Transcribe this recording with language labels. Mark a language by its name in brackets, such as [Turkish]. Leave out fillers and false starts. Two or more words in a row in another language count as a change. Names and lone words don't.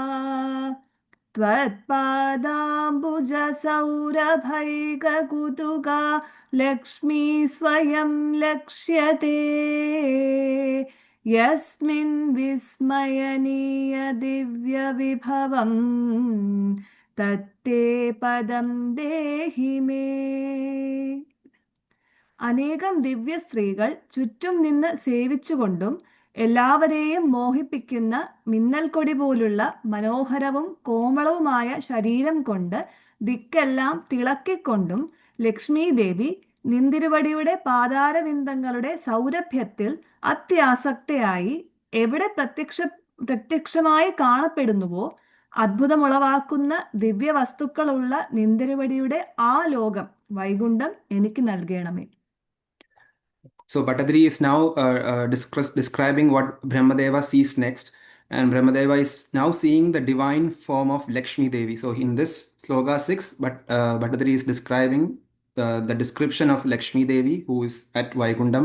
[Sanskrit] त्वत्पादाम्बुजसौरभैककुतुका लक्ष्मी स्वयं लक्ष्यते यस्मिन् विस्मयनीय दिव्यविभवम् तत्ते पदं देहि मे. [Malayalam] അനേകം ദിവ്യ സ്ത്രീകൾ ചുറ്റും നിന്ന് സേവിച്ചുകൊണ്ടും എല്ലാവരെയും മോഹിപ്പിക്കുന്ന മിന്നൽക്കൊടി പോലുള്ള മനോഹരവും കോമളവുമായ ശരീരം കൊണ്ട് ദിക്കെല്ലാം തിളക്കിക്കൊണ്ടും ലക്ഷ്മി ദേവി നിന്തിരുവടിയുടെ പാതാരവിന്ദങ്ങളുടെ സൗരഭ്യത്തിൽ അത്യാസക്തയായി എവിടെ പ്രത്യക്ഷമായി കാണപ്പെടുന്നുവോ അത്ഭുതമുളവാക്കുന്ന ദിവ്യവസ്തുക്കളുള്ള നിന്തിരുവടിയുടെ ആ ലോകം വൈകുണ്ഠം എനിക്ക് നൽകണമേ. [English] So Bhattathiri is now describing what Brahmadeva sees next, and Brahmadeva is now seeing the divine form of Lakshmi Devi. So in this sloka 6, Bhattathiri is describing the description of Lakshmi Devi who is at Vaikundam.